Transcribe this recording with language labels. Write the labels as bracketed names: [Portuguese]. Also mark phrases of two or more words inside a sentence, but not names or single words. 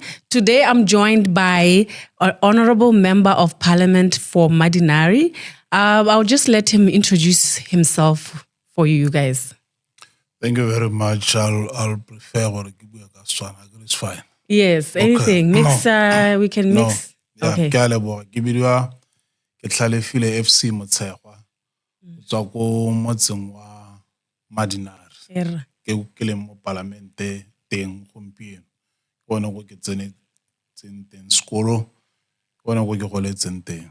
[English] Today I'm joined by an Honorable Member of Parliament for Madinari. I'll just let him introduce himself for you guys. Thank you very much. I'll prefer what it's fine. Yes, anything. Okay. Mix, we can mix. Yeah, Okay. Hon Ketlhalefile FC Motshegwa. [Tswana] Tswa ko motseng wa Madinari. Ke le mo parlamente teng gompieno. Bona go ke tsene teng sekolo. Bona go ke goletseng teng.